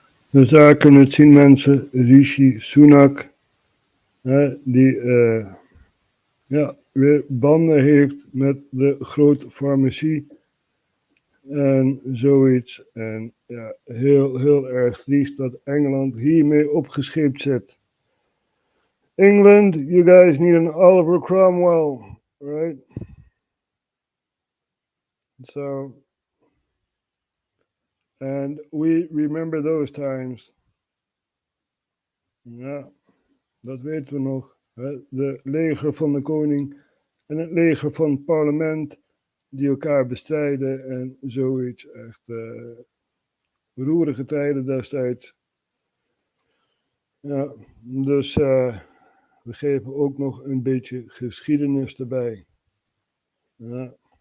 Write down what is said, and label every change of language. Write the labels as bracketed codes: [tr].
[nl] Dus daar kunnen het zien, mensen, Rishi Sunak, die weer banden heeft met de grote farmacie en zoiets. En ja, heel erg triest dat Engeland hiermee opgescheept zit. [en] England, you guys need an Oliver Cromwell, right? So, and we remember those times. [nl] Ja, dat weten we nog. De leger van de koning en het leger van het parlement die elkaar bestrijden en zoiets. Echt roerige tijden destijds. Ja, dus we geven ook nog een beetje geschiedenis erbij. Ja.